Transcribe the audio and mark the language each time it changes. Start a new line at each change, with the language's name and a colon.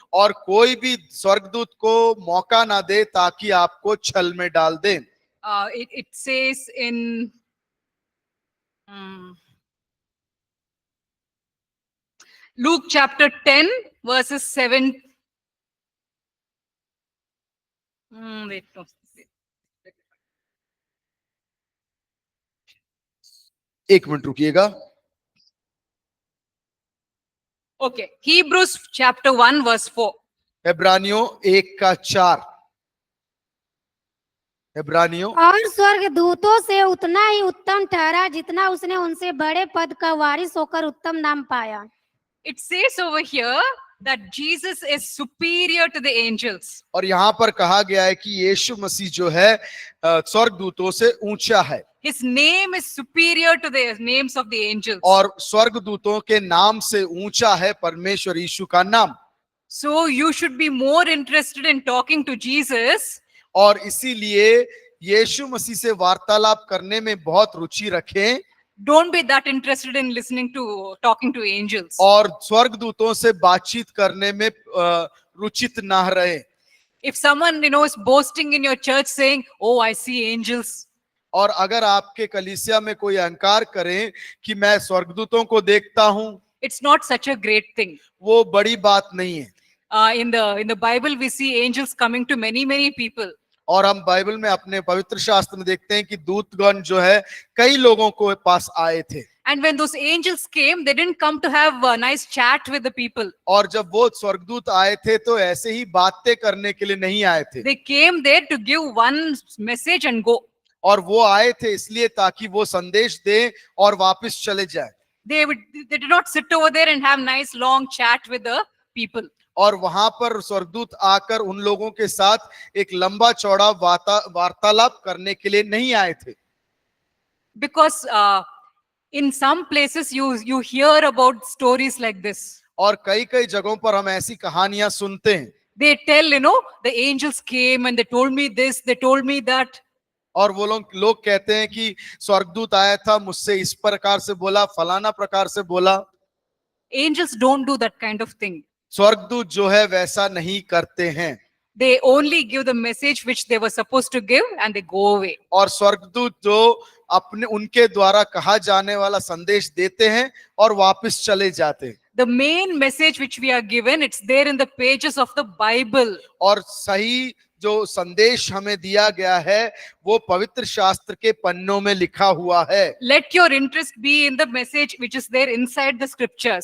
Hindi: और कोई भी स्वर्गदूत को मौका ना दे ताकि आपको छल में डाल दे।
English: It says in Luke chapter 10 verses 7. Wait, no.
Hindi: एक minute रुकिएगा।
English: Okay, Hebrews chapter 1 verse 4.
Hindi: इब्रानियों 1:4। इब्रानियों और स्वर्ग दूतों से उतना ही उत्तम ठहरा जितना उसने उनसे बड़े पद का वारिस होकर उत्तम नाम पाया।
English: It says over here that Jesus is superior to the angels.
Hindi: और यहाँ पर कहा गया है कि यीशु मसीह जो है स्वर्गदूतों से ऊंचा है।
English: His name is superior to the names of the angels.
Hindi: और स्वर्गदूतों के नाम से ऊंचा है परमेश्वर यीशु का नाम।
English: So you should be more interested in talking to Jesus
Hindi: और इसीलिए यीशु मसीह से वार्तालाप करने में बहुत रुचि रखें।
English: don't be that interested in listening to talking to angels.
Hindi: और स्वर्गदूतों से बातचीत करने में रुचित ना रहे।
English: If someone is boasting in your church saying, oh, I see angels,
Hindi: और अगर आपके कलीसिया में कोई अहंकार करे कि मैं स्वर्गदूतों को देखता हूं,
English: it's not such a great thing.
Hindi: वो बड़ी बात नहीं है।
English: In the Bible we see angels coming to many people.
Hindi: और हम बाइबल में अपने पवित्र शास्त्र में देखते हैं कि दूतगण जो है कई लोगों को पास आए थे।
English: And when those angels came, they didn't come to have a nice chat with the people.
Hindi: और जब वो स्वर्गदूत आए थे तो ऐसे ही बातें करने के लिए नहीं आए थे।
English: They came there to give one message and go.
Hindi: और वो आए थे इसलिए ताकि वो संदेश दे और वापस चले जाए।
English: They did not sit over there and have nice long chat with the people.
Hindi: और वहां पर स्वर्गदूत आकर उन लोगों के साथ एक लंबा चौड़ा वार्तालाप करने के लिए नहीं आए थे।
English: Because in some places you hear about stories like this.
Hindi: और कई कई जगहों पर हम ऐसी कहानियां सुनते हैं।
English: They tell, the angels came and they told me this, they told me that.
Hindi: और वो लोग कहते हैं कि स्वर्गदूत आया था, मुझसे इस प्रकार से बोला, फलाना प्रकार से बोला।
English: Angels don't do that kind of thing.
Hindi: स्वर्गदूत जो है वैसा नहीं करते हैं।
English: They only give the message which they were supposed to give and they go away.
Hindi: और स्वर्गदूत जो अपने उनके द्वारा कहा जाने वाला संदेश देते हैं और वापस चले जाते हैं।
English: The main message which we are given, it's there in the pages of the Bible.
Hindi: और सही जो संदेश हमें दिया गया है वो पवित्र शास्त्र के पन्नों में लिखा हुआ है।
English: Let your interest be in the message which is there inside the scriptures.